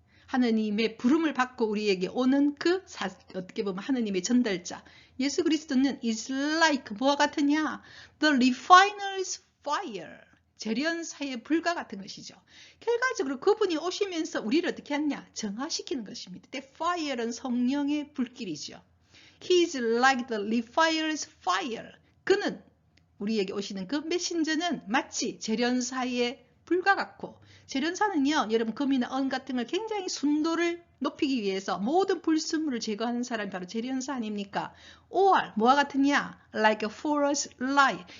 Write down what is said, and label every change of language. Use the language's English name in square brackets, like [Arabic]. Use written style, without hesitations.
[Korean] 하느님의 부름을 받고 우리에게 오는 그 어떻게 보면 하느님의 전달자. 예수 그리스도는 [English] is like [Korean] 뭐와 같으냐? [English] The refiner's fire. [Korean] 재련사의 불과 같은 것이죠. 결과적으로 그분이 오시면서 우리를 어떻게 하냐? 정화시키는 것입니다. [English] The fire [Korean] 는 성령의 불길이죠. [English] He is like the refiner's fire. [Korean] 그는 우리에게 오시는 그 메신저는 마치 재련사의 불과 같고, 재련사는요, 여러분 금이나 은 같은 걸 굉장히 순도를 높이기 위해서 모든 불순물을 제거하는 사람이 바로 재련사 아닙니까? [English] or [Korean] 뭐와 같으냐? [English] like a forest light.